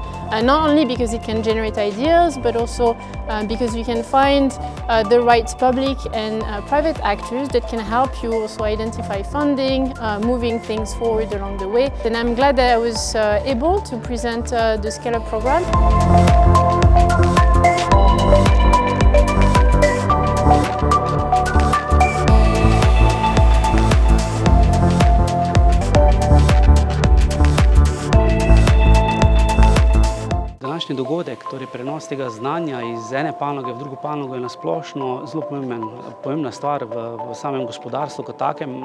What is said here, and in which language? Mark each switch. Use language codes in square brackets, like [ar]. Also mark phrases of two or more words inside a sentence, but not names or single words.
[en] Not only because it can generate ideas, but also because you can find the right public and private actors that can help you also identify funding, moving things forward along the way. And I'm glad that I was able to present the Scale Up program. [sl] Današnji dogodek, torej prenos tega znanja iz ene panoge v drugo panogo, je nasplošno zelo pomembna stvar v samem gospodarstvu kot takem.